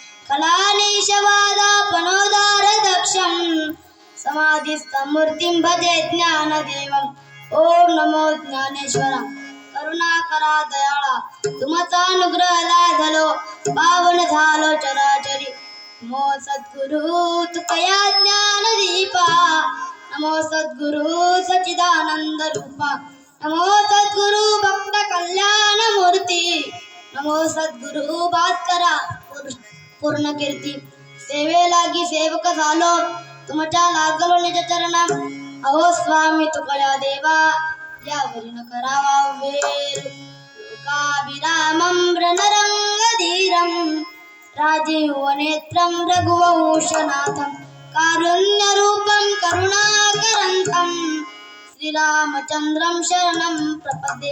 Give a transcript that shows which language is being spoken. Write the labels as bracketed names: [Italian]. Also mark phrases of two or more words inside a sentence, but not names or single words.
[Sanskrit] कलानीशवादापनोदार दक्षं समाधिस्थमूर्तिं भजे ज्ञानदेवं. [Marathi] ओम नमो ज्ञानेश्वरा करुणाकरा दयाळा तुमचा अनुग्रह लाभलो पावन झालो चराचरी. नमो सद्गुरु तुकया ज्ञानदीपा. नमो सद्गुरु सच्चिदानंद रूपा. नमो सद्गुरु भक्त कल्याण मूर्ती. नमो सद्गुरु भास्करा पूर्ण कीर्ती. सेवे लागी सेवक झालो तुमच्या लागलो निज चरणा. अहो स्वामी तुकया देवा यावरी न करावा उभेर. [Sanskrit] लोकाभिरामं रणरंगधीरं राजीवनेत्रं रघुवंशनाथं कारुण्यरूपं करुणाकरन्तं श्रीरामचन्द्रं शरणं प्रपद्ये.